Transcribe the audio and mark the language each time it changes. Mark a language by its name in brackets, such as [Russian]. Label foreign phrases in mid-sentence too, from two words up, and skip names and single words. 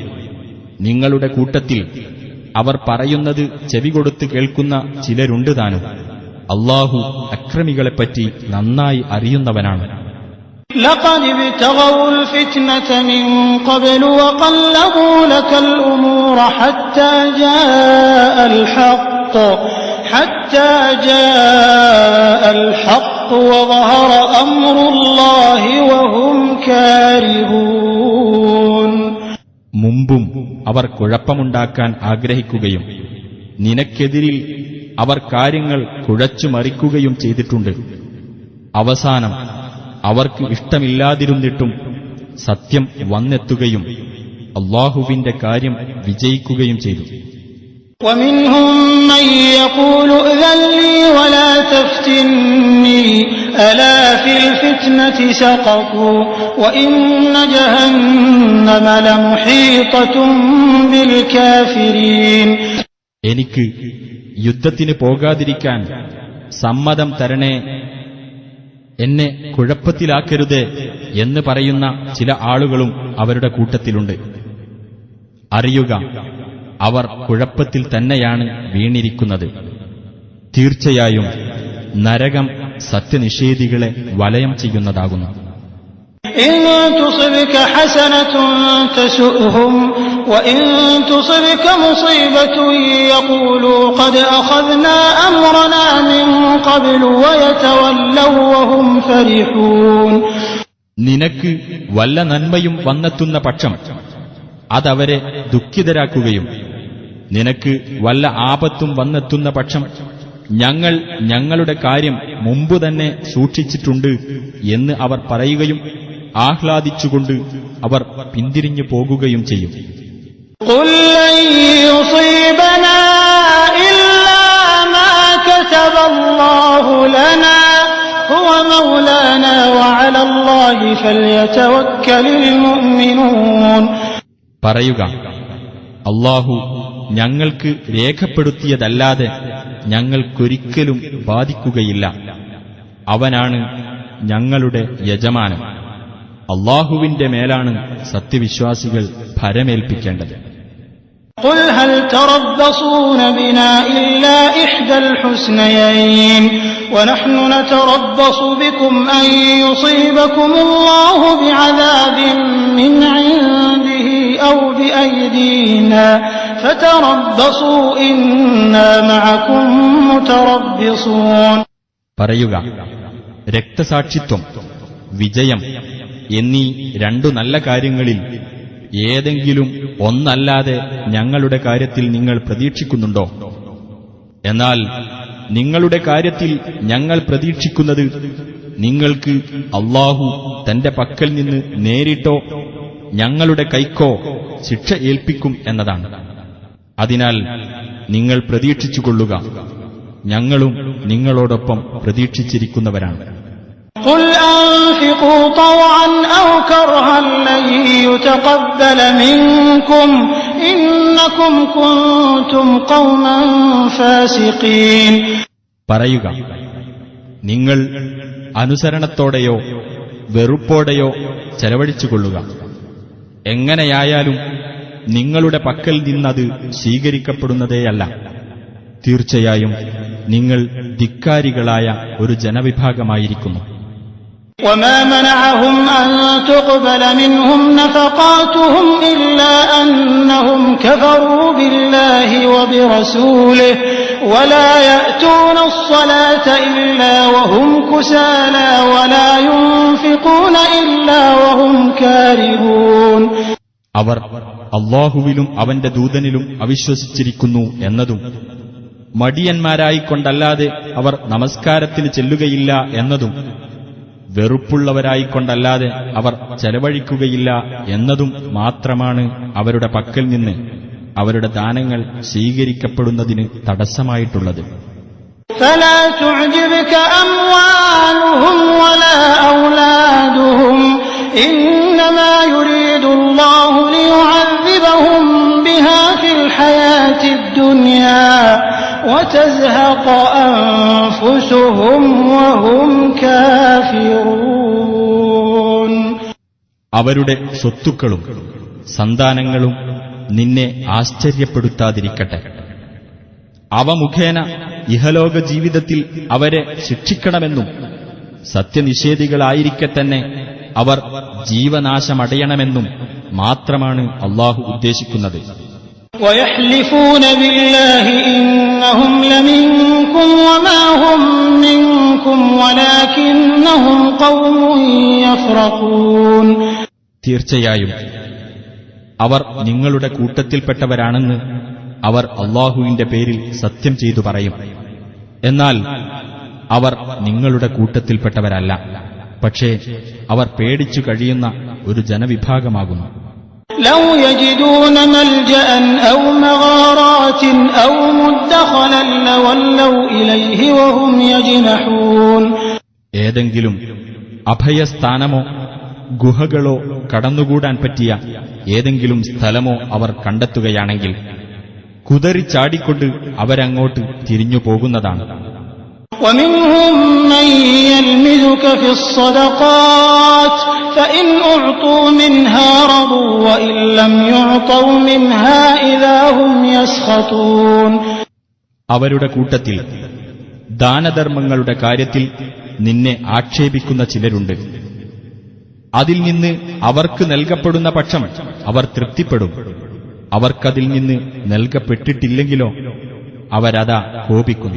[Malayalam] നിങ്ങളുടെ കൂട്ടത്തിൽ അവർ പറയുന്നത് ചെവികൊടുത്ത് കേൾക്കുന്ന ചിലരുണ്ട് താനും. അല്ലാഹു അക്രമികളെപ്പറ്റി നന്നായി അറിയുന്നവനാണ്. [Arabic] لقد ابتغوا الفتنة من قبل وقلبوا لك الأمور حتى جاء الحق وظهر أمر الله وهم كارهون. [Malayalam] മുമ്പും അവർ കുഴപ്പമുണ്ടാക്കാൻ ആഗ്രഹിക്കുകയും നിനക്കെതിരിൽ അവർ കാര്യങ്ങൾ കുഴച്ചുമറിക്കുകയും ചെയ്തിട്ടുണ്ട്. അവസാനം അവർക്ക് ഇഷ്ടമില്ലാതിരുന്നിട്ടും സത്യം വന്നെത്തുകയും അല്ലാഹുവിന്റെ കാര്യം വിജയിക്കുകയും ചെയ്തു. [Arabic] ومنهم من يقول ائذن لي ولا تفتني ألا في الفتنة سقطوا وإن جهنم لمحيطة بالكافرين. [Malayalam] എനിക്ക് യുദ്ധത്തിന് പോകാതിരിക്കാൻ സമ്മതം തരണേ, എന്നെ കുഴപ്പത്തിലാക്കരുതേ എന്ന് പറയുന്ന ചില ആളുകളും അവരുടെ കൂട്ടത്തിലുണ്ട്. അറിയുക, അവർ കുഴപ്പത്തിൽ തന്നെയാണ് വീണിരിക്കുന്നത്. തീർച്ചയായും നരകം സത്യനിഷേധികളെ വലയം ചെയ്യുന്നതാകുന്നു. [Arabic] إن تصبك حسنة تسؤهم وإن تصبك مصيبة يقولوا قد أخذنا أمرنا من قبل ويتولوا وهم فرحون. [Malayalam] നിനക്ക് വല്ല നന്മയും വന്നെത്തുന്ന പക്ഷം അതവരെ ദുഃഖിതരാക്കുകയും നിനക്ക് വല്ല ആപത്തും വന്നെത്തുന്ന പക്ഷം ഞങ്ങൾ ഞങ്ങളുടെ കാര്യം മുമ്പ് തന്നെ സൂക്ഷിച്ചിട്ടുണ്ട് എന്ന് അവർ പറയുകയും ആഹ്ലാദിച്ചുകൊണ്ട് അവർ പിന്തിരിഞ്ഞു പോകുകയും ചെയ്യും. [Arabic] قل لن يصيبنا إلا ما كتب الله لنا هو مولانا وعلى الله فليتوكل المؤمنون. [Malayalam] പറയുക, അല്ലാഹു ഞങ്ങൾക്ക് രേഖപ്പെടുത്തിയതല്ലാതെ ഞങ്ങൾക്കൊരിക്കലും ബാധിക്കുകയില്ല. അവനാണ് ഞങ്ങളുടെ യജമാനൻ. അല്ലാഹുവിന്റെ മേലാണ് സത്യവിശ്വാസികൾ ഭരമേൽപ്പിക്കേണ്ടത്. [Arabic] قل هل تربصون بنا إلا إحدى الحسنيين ونحن نتربص بكم أن يصيبكم الله بعذاب من عنده أو بأيدينا فتربصوا إنا معكم متربصون. [Malayalam] പറയുക, രക്തസാക്ഷിത്വം, വിജയം എന്നീ രണ്ടു നല്ല കാര്യങ്ങളിൽ ഏതെങ്കിലും ഒന്നല്ലാതെ ഞങ്ങളുടെ കാര്യത്തിൽ നിങ്ങൾ പ്രതീക്ഷിക്കുന്നുണ്ടോ? എന്നാൽ നിങ്ങളുടെ കാര്യത്തിൽ ഞങ്ങൾ പ്രതീക്ഷിക്കുന്നത് നിങ്ങൾക്ക് അല്ലാഹു തന്റെ പക്കൽ നിന്ന് നേരിട്ടോ ഞങ്ങളുടെ കൈക്കോ ശിക്ഷ ഏൽപ്പിക്കും എന്നതാണ്. അതിനാൽ നിങ്ങൾ പ്രതീക്ഷിച്ചുകൊള്ളുക, ഞങ്ങളും നിങ്ങളോടൊപ്പം പ്രതീക്ഷിച്ചിരിക്കുന്നവരാണ്. [Arabic] قل أنفقوا طوعا أو كرها لن يتقبل منكم إنكم كنتم قوما فاسقين. [Malayalam] പറയുക, നിങ്ങൾ അനുസരണത്തോടെയോ വെറുപ്പോടെയോ ചെലവഴിച്ചുകൊള്ളുക. എങ്ങനെയായാലും നിങ്ങളുടെ പക്കൽ നിന്നത് സ്വീകരിക്കപ്പെടുന്നതേയല്ല. തീർച്ചയായും നിങ്ങൾ ധിക്കാരികളായ ഒരു ജനവിഭാഗമായിരിക്കുന്നു. [Arabic] وما منعهم أن تقبل منهم نفقاتهم إلا أنهم كفروا بالله وبرسوله ولا يأتون الصلاة إلا وهم كسالى ولا ينفقون إلا وهم كارهون. [Malayalam] അവർ അല്ലാഹുവിലും അവന്റെ ദൂതനിലും അവിശ്വസിച്ചിരിക്കുന്നു എന്നതും മടിയന്മാരായിക്കൊണ്ടല്ലാതെ അവർ നമസ്കാരത്തിന് ചെല്ലുകയില്ല എന്നതും വെറുപ്പുള്ളവരായിക്കൊണ്ടല്ലാതെ അവർ ചെലവഴിക്കുകയില്ല എന്നതും മാത്രമാണ് അവരുടെ പക്കൽ നിന്ന് അവരുടെ ദാനങ്ങൾ സ്വീകരിക്കപ്പെടുന്നതിന് തടസ്സമായിട്ടുള്ളത്. [Arabic] فلا تعجبك أموالهم ولا أولادهم إنما يريد الله ليعذبهم بها في الحياة الدنيا وتزهق أنفسهم وهم كافرون. [Malayalam] അവരുടെ സ്വത്തുക്കളും സന്താനങ്ങളും നിന്നെ ആശ്ചര്യപ്പെടുത്താതിരിക്കട്ടെ. അവ മുഖേന ഇഹലോക ജീവിതത്തിൽ അവരെ ശിക്ഷിക്കണമെന്നും സത്യനിഷേധികളായിരിക്കെ തന്നെ അവർ ജീവനാശമടയണമെന്നും മാത്രമാണ് അല്ലാഹു ഉദ്ദേശിക്കുന്നത്. [Arabic] ويحلفون بالله إنهم لمنكم وما هم منكم ولكنهم قوم يفرقون. [Malayalam] തീർച്ചയായും അവർ നിങ്ങളുടെ കൂട്ടത്തിൽപ്പെട്ടവരാണെന്ന് അവർ അല്ലാഹുവിന്റെ പേരിൽ സത്യം ചെയ്തു പറയും. എന്നാൽ അവർ നിങ്ങളുടെ കൂട്ടത്തിൽപ്പെട്ടവരല്ല, പക്ഷേ അവർ പേടിച്ചു കഴിയുന്ന ഒരു ജനവിഭാഗമാകുന്നു. [Arabic] لو يجدون ملجأ أو مغارات أو مدخلا لولوا إليه وهم يجنحون. [Malayalam] ഏതെങ്കിലും അഭയസ്ഥാനമോ ഗുഹകളോ കടന്നുകൂടാൻ പറ്റിയ ഏതെങ്കിലും സ്ഥലമോ അവർ കണ്ടെത്തുകയാണെങ്കിൽ കുതറിച്ചാടിക്കൊണ്ട് അവരങ്ങോട്ട് തിരിഞ്ഞു പോകുന്നതാണ്. [Arabic] ومنهم من يلمزك في الصدقات فإن أعطوا منها رضوا وإن لم يعطوا منها إذا هم يسخطون. [Malayalam] അവരുടെ കൂട്ടത്തിൽ ദാനധർമ്മങ്ങളുടെ കാര്യത്തിൽ നിന്നെ ആക്ഷേപിക്കുന്ന ചിലരുണ്ട്. അതിൽ നിന്ന് അവർക്ക് നൽകപ്പെടുന്ന പക്ഷം അവർ തൃപ്തിപ്പെടും. അവർക്കതിൽ നിന്ന് നൽകപ്പെട്ടിട്ടില്ലെങ്കിലോ അവരതാ കോപിക്കുന്നു.